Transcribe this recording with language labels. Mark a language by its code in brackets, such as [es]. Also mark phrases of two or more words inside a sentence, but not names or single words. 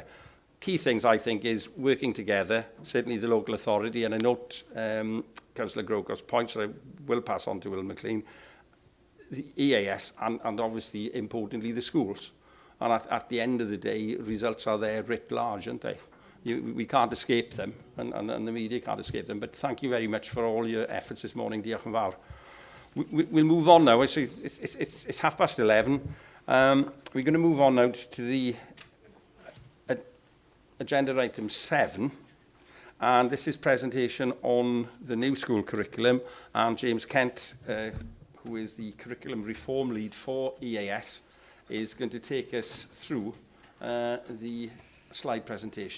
[en] Key things, I think, is working together, certainly the local authority, and I note Councillor Groco's points that I will pass on to Will McLean, the EAS, and obviously, importantly, the schools. And at the end of the day, results are there writ large, aren't they? We can't escape them, and the media can't escape them. But thank you very much for all your efforts this morning. [cy] Diolch yn fawr. [en] We'll move on now. It's 11:30. We're going to move on now to the agenda item 7. And this is presentation on the new school curriculum. And James Kent, who is the curriculum reform lead for EAS, is going to take us through the slide presentation.